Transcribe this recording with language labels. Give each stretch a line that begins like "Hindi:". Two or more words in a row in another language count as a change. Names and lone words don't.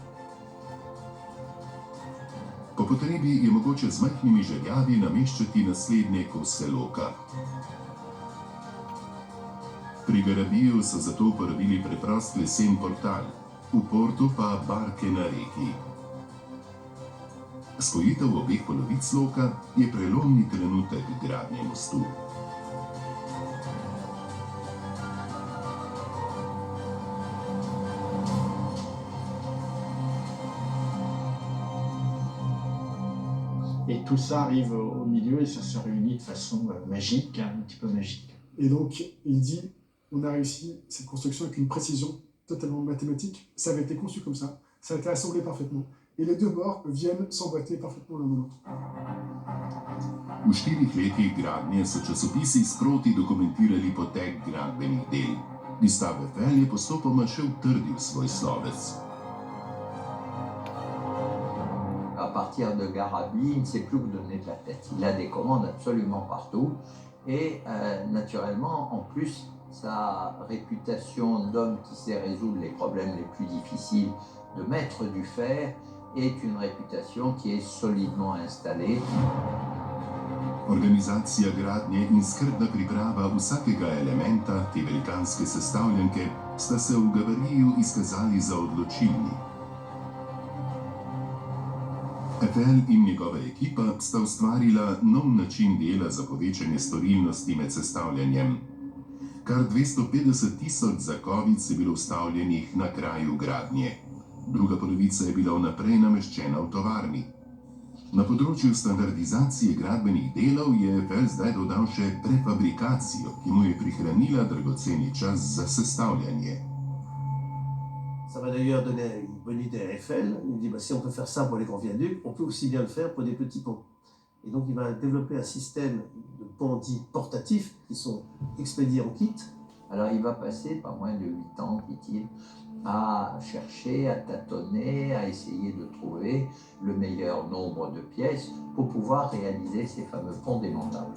Slovenian: Po potrebi je mogoče z majhnimi željavi nameščati naslednje kose loka. Pri Garabiju so zato uporabili preprost lesen portal, v Portu pa barke na reki. Spojitev obeh polovic loka je prelomni trenutek gradnje mostu.
French: Et tout ça arrive au milieu et ça se réunit de façon magique, un petit peu magique. Et donc, il dit, on a réussi cette construction avec une précision totalement mathématique. Ça avait été conçu comme ça a été assemblé parfaitement. Et les deux bords viennent s'emboîter parfaitement l'un dans l'autre.
Slovenian: V 4 letih gradnje so časopisi sproti dokumentirali potek gradbenih del. Gustave Eiffel je postopoma še utrdil svoj slovec.
French: À partir de Garabi, il ne sait plus où donner de la tête. Il a des commandes absolument partout. Et naturellement, en plus, sa réputation d'homme qui sait résoudre les problèmes les plus difficiles, de maître du fer, est une réputation qui est solidement installée.
Slovenian: Organizacija gradnje in skrbna priprava vsakega elementa te velikanske sestavljanke sta se v Gavariju izkazali za odločilni. Eiffel in njegova ekipa sta ustvarila nov način dela za povečanje storilnosti med sestavljanjem. Kar 250.000 zakovic je bilo vstavljenih na kraju gradnje. Druga polovica je bila vnaprej nameščena v tovarni. Na področju standardizacije gradbenih delov je Eiffel zdaj dodal še prefabrikacijo, ki mu je prihranila dragoceni čas za sestavljanje.
French: Ça va d'ailleurs donner une bonne idée à Eiffel. Il dit, si on peut faire ça pour les grands viaducs, on peut aussi bien le faire pour des petits ponts. Et donc il va développer un système de ponts dits portatifs qui sont expédiés en kit. Alors il va passer pas moins de 8 ans, dit-il, à chercher, à tâtonner, à essayer de trouver le meilleur nombre de pièces pour pouvoir réaliser ces fameux ponts démontables.